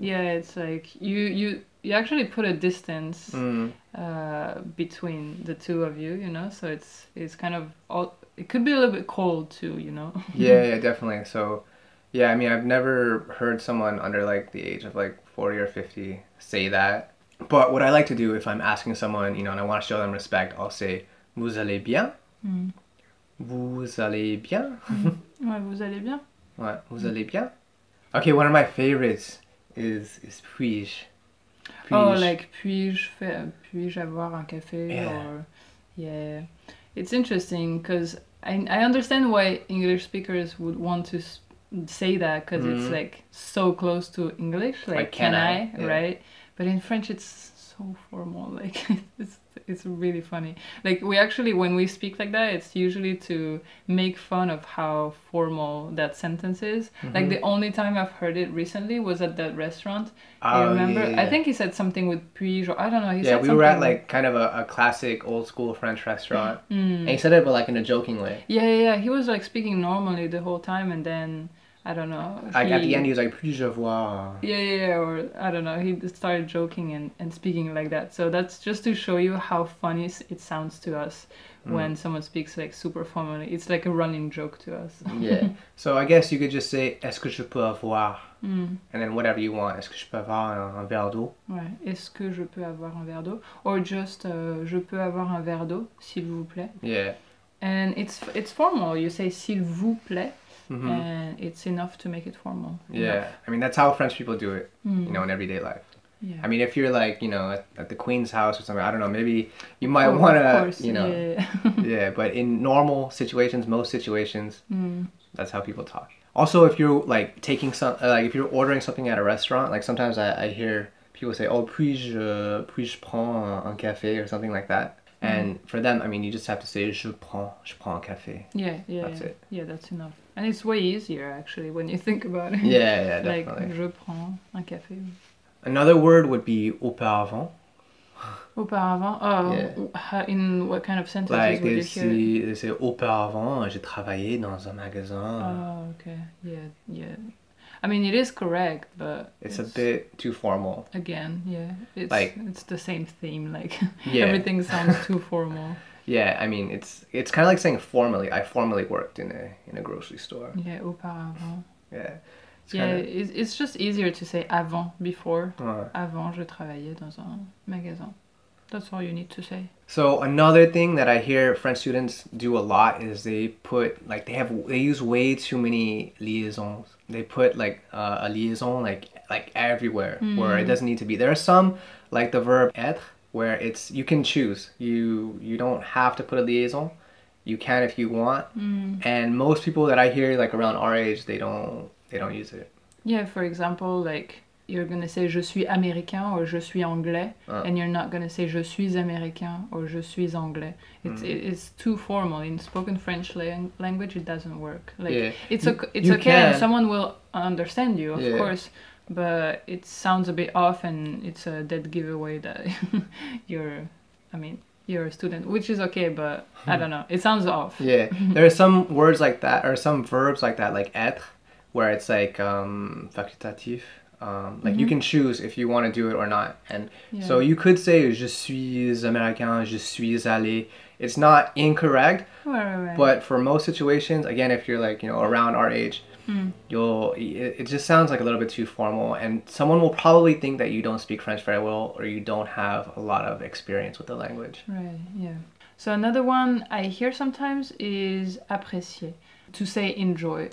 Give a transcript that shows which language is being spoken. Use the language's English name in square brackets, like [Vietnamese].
[English] Yeah, it's like you actually put a distance between the two of you, So it's kind of it could be a little bit cold too, Yeah, definitely. So yeah, I've never heard someone under like the age of like 40 or 50 say that. But what I like to do if I'm asking someone, and I want to show them respect, I'll say, [French] vous allez bien? Vous allez bien? Ouais, vous allez bien? Ouais, vous allez bien? [English] Okay, one of my favorites is puis-je. Oh, [French] Puis-je? [English] like [French] puis-je avoir un café? [English] Yeah. Or yeah, it's interesting because I understand why English speakers would want to say that because it's like so close to English, like can I, Yeah. right? But in French, it's so formal. Like it's really funny. Like we actually, when we speak like that, it's usually to make fun of how formal that sentence is. Like the only time I've heard it recently was at that restaurant. You remember? Yeah. I think he said something with puis, or I don't know. He Yeah, said we something were at like kind of a classic old school French restaurant. And he said it but like in a joking way. Yeah. He was like speaking normally the whole time, and then I don't know. Like at the end he was like [French] puis-je voir? [English] Yeah, or I don't know. He started joking and speaking like that. So that's just to show you how funny it sounds to us when someone speaks like super formally. It's like a running joke to us. Yeah. So I guess you could just say [French] est-ce que je peux avoir? [English] And then whatever you want. [French] Est-ce que je peux avoir un verre d'eau? Ouais. Est-ce que je peux avoir un verre d'eau? [English] Or just [French] je peux avoir un verre d'eau, s'il vous plaît. [English] Yeah. And it's formal. You say [French] s'il vous plaît. [English] And it's enough to make it formal. Yeah, Enough. I mean that's how French people do it, you know, in everyday life. Yeah. I mean, if you're like, you know, at the Queen's house or something, I don't know, maybe you might want to, you know, yeah. But in normal situations, most situations, that's how people talk. Also, if you're like taking some, like if you're ordering something at a restaurant, like sometimes I hear people say, "Oh, [French] puis-je prends un café" [English] or something like that. And for them, I mean, you just have to say [French] je prends un café. [English] Yeah. That's it. Yeah, that's enough. And it's way easier actually when you think about it. Yeah, like definitely. [French] je prends un café. [English] Another word would be auparavant. [French] Auparavant. [English] Oh, in what kind of sentences Like would you hear? they say [French] auparavant, j'ai travaillé dans un magasin. [English] Oh, okay. Yeah. I mean, it is correct, but It's a bit too formal. Again, yeah. It's the same theme. Like Yeah. everything sounds too formal. Yeah, I mean it's kind of like saying formally. I formerly worked in a grocery store. Yeah, auparavant. Yeah. It's just easier to say avant, before. [French] Ouais. Avant, je travaillais dans un magasin. [English] That's all you need to say. So another thing that I hear French students do a lot is they put like they use way too many liaisons. They put like a liaison like everywhere where it doesn't need to be. There are some like the verb être where you can choose. You don't have to put a liaison. You can if you want. And most people that I hear like around our age, they don't use it. Yeah, for example, like you're gonna say [French] je suis américain or je suis anglais, [English] and you're not gonna say je suis américain or je suis anglais. It's too formal. In spoken French language, it doesn't work. Like it's okay, and someone will understand you, of course, but it sounds a bit off, and it's a dead giveaway that you're a student, which is okay, but I don't know. It sounds off. Yeah, there are some words like that, or some verbs like that, like être, where it's like facultatif. Like you can choose if you want to do it or not. And so you could say [French] je suis américain, je suis allé. [English] It's not incorrect, Right. but for most situations, again, if you're like, you know, around our age, it just sounds like a little bit too formal, and someone will probably think that you don't speak French very well or you don't have a lot of experience with the language. Right, yeah. So another one I hear sometimes is apprécier, to say enjoy.